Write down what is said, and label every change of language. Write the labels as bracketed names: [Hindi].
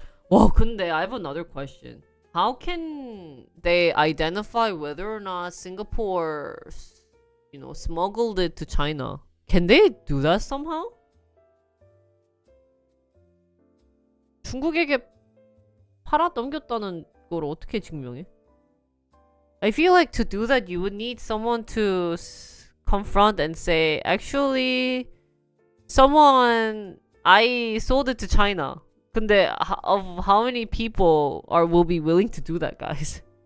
[English] Well, [Korean] 근데 [English] I have another question. How can they identify whether or not Singapore, smuggled it to China? Can they do that somehow? [Korean] 중국에게 팔아 넘겼다는 걸 어떻게 증명해? [English] I feel like to do that you would need someone to confront and say, actually, I sold it to China. [Korean] 근데 [English] of how many people will be willing to do that, guys?